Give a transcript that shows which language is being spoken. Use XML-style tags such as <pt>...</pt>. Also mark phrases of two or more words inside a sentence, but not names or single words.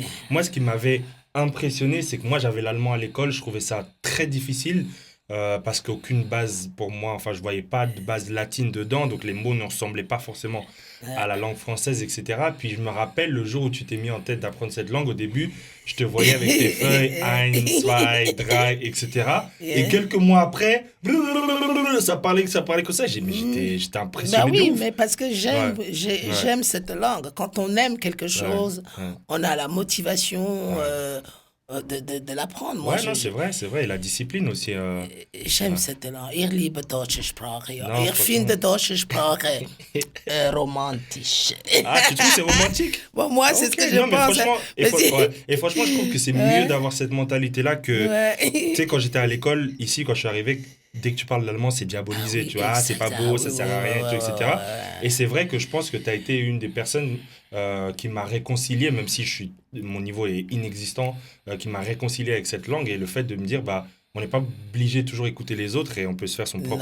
<fr>Moi, ce qui m'avait impressionné, c'est que moi, j'avais l'allemand à l'école, je trouvais ça très difficile parce qu'aucune base pour moi, enfin, je voyais pas de base latine dedans, donc les mots ne ressemblaient pas forcément à la langue française, etc. Puis je me rappelle le jour où tu t'es mis en tête d'apprendre cette langue, au début, je te voyais avec tes feuilles,</fr> <de>ein, zwei, drei,</de> <fr>etc. Et Yeah. quelques mois après, ça parlait comme ça. J'étais impressionné bah de oui, ouf. mais parce que j'aime, Ouais. j'aime cette langue. Quand on aime quelque chose, ouais. on a la motivation de l'apprendre. Moi, Ouais, non, c'est vrai. Et la discipline aussi. j'aime cette langue.</fr> <de>Ich liebe deutsche Sprache. Ja.</de> <fr>Non,</fr> <de>Ich</de> <fr>franchement.</fr> <de>finde deutsche Sprache romantisch.</de> <fr>Ah, tu trouves que c'est romantique? Bon, moi, c'est Ok, ce que non, je mais pense. franchement, hein. Mais c'est- ouais. Et franchement, je trouve que c'est mieux d'avoir cette mentalité-là que. Ouais. Tu sais, quand j'étais à l'école, ici, quand je suis arrivé, dès que tu parles l'allemand, c'est diabolisé. Ah oui, tu vois, c'est pas exact. beau, Ah ça oui, sert à oui, rien, ouais, tu vois, etc. ouais. Et c'est vrai que je pense que tu as été une des personnes qui m'a réconcilié, même si mon niveau est inexistant, qui m'a réconcilié avec cette langue et le fait de me dire, bah, on n'est pas obligé de toujours écouter les autres et on peut se faire son propre</fr>